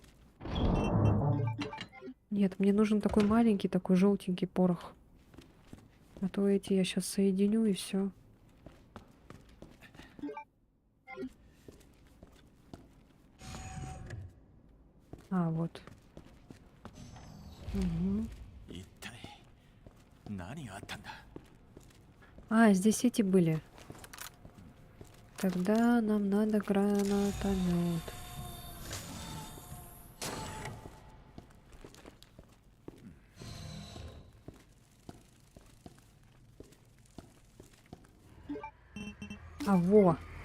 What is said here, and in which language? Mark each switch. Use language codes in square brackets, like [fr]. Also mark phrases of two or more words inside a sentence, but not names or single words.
[ru] Нет, мне нужен такой маленький, такой желтенький порох. А то эти я сейчас соединю, и все. А, вот. Мгм. [ja] 一体何があったんだ。 [ru] А, здесь эти были. Тогда нам надо гранатомет. А, во!